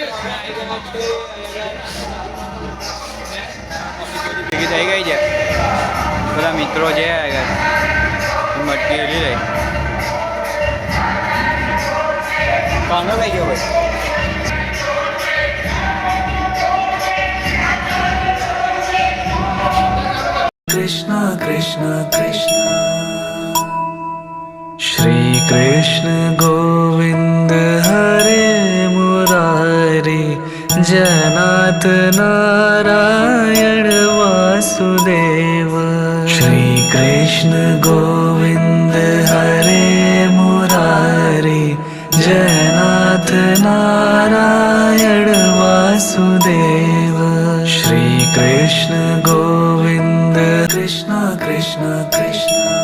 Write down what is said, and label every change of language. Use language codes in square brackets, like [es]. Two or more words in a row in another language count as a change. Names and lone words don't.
[gu] ભેગી થઈ ગઈ છે. બધા મિત્રો છે મટકી હજી રહી કાનો લઈ ગયો ભાઈ [sa] कृष्ण कृष्ण कृष्ण श्री कृष्ण गोविंद हरे मुरारी जनाथ नारायण वासुदेव श्री कृष्ण गोविंद हरे मुरारी जनाथ नारायण वासुदेव श्री कृष्ण गोविंद कृष्ण कृष्ण कृष्ण